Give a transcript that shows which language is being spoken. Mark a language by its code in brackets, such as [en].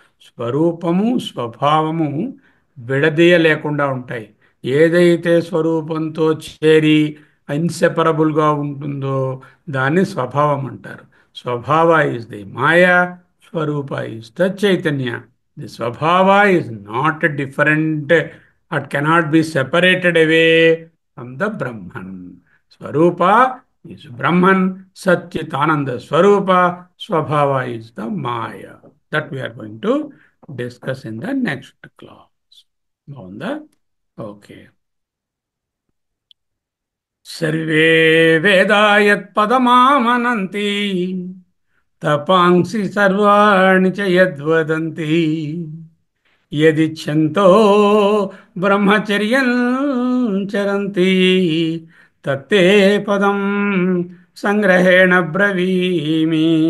[te] స్వరూపము, స్వభావము విడదీయలేకుండా ఉంటాయి. ఏదైతే స్వరూపంతో చేరి ఇన్సెపరబుల్గా ఉంటుందో దాన్ని స్వభావం అంటారు. [en] Swabhava is the Maya, Swarupa is the Chaitanya. The Swabhava is not different, it cannot be separated away from the Brahman. Swarupa is Brahman, Satchitananda Swarupa, Swabhava is the Maya. That we are going to discuss in the next class. On the okay. [sa] Sarve Vedayat Padamamananti Tapansi Sarvani Chayadvadanti యదిచ్ఛంతో బ్రహ్మచర్యం చరంతి తత్తే పదం సంగ్రహేణ బ్రవీమి.